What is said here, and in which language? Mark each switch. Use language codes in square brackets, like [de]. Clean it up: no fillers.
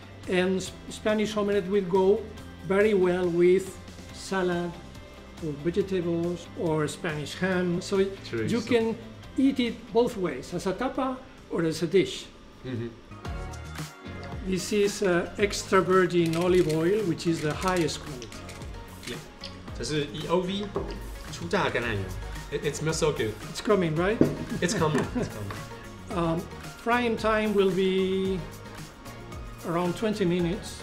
[en] And Spanish omelette will go very well with salad or vegetables or Spanish ham. So you can eat it both ways, as a tapa or as a dish. This is extra virgin olive oil, which is the highest quality. Yeah. [zh] 这是 EOV 初榨橄榄油. [en] It smells so good. It's coming, right? It's coming. It's coming. Frying time will be around 20 minutes.